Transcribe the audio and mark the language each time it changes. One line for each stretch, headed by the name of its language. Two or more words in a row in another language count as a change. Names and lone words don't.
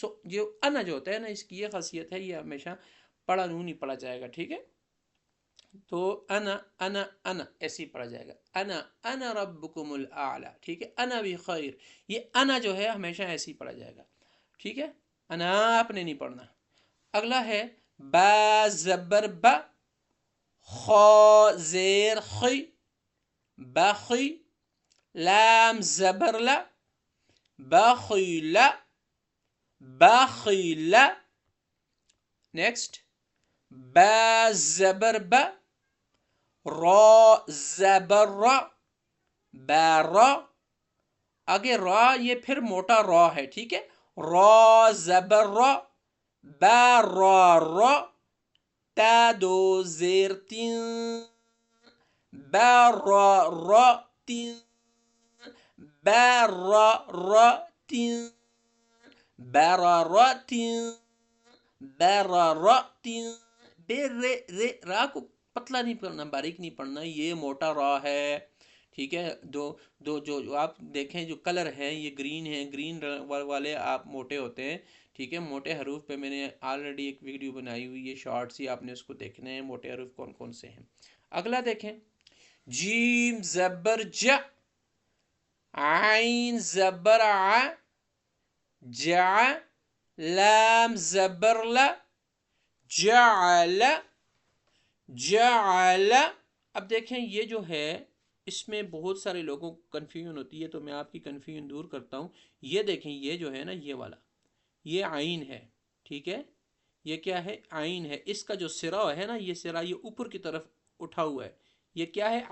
Urdu: سو جو انا جو ہوتا ہے نا اس کی یہ خاصیت ہے، یہ ہمیشہ پڑھا نون نہیں پڑھا جائے گا، ٹھیک ہے۔ تو انا انا انا ایسے ہی پڑھا جائے گا،
Arabic: انا ربکم الاعلی،
Urdu: ٹھیک ہے۔
Arabic: انا بخیر،
Urdu: یہ انا جو ہے ہمیشہ ایسے ہی پڑھا جائے گا، ٹھیک ہے۔ انا آپ نے نہیں پڑھنا۔ اگلا ہے با زبر با، خا زیر خی، بخی، لام زبر لا، بخیلا، بخیلا۔ نیکسٹ با زبر با، را زبر را، بارا، آگے را یہ پھر موٹا را ہے، ٹھیک ہے۔ را زبر را، بارا را، تا دو زیر تین، بارا را تین، بارا را تین، بارا را تین، بارا را تین، بے رے رے، را کو پتلا نہیں پڑھنا، باریک نہیں پڑھنا، یہ موٹا را ہے، ٹھیک ہے۔ دو جو آپ دیکھیں جو کلر ہیں یہ گرین ہیں، گرین والے آپ موٹے ہوتے ہیں، ٹھیک ہے، موٹے حروف پہ میں نے آلریڈی ایک ویڈیو بنائی ہوئی ہے، شارٹس ہی آپ نے اس کو دیکھنے ہیں، موٹے حروف کون کون سے ہیں۔ اگلا دیکھیں، جیم زبر ج، عین زبر ع، جع، لام زبر ل، جعل، جعل۔ اب دیکھیں یہ جو ہے اس میں بہت سارے لوگوں کو کنفیوژن ہوتی ہے، تو میں آپ کی کنفیوژن دور کرتا ہوں۔ یہ دیکھیں یہ جو ہے نا یہ والا، یہ عین ہے، ٹھیک ہے، یہ کیا ہے؟ عین ہے۔ اس کا جو سرا ہے نا، یہ سرا یہ اوپر کی طرف اٹھا ہوا ہے، یہ کیا ہے؟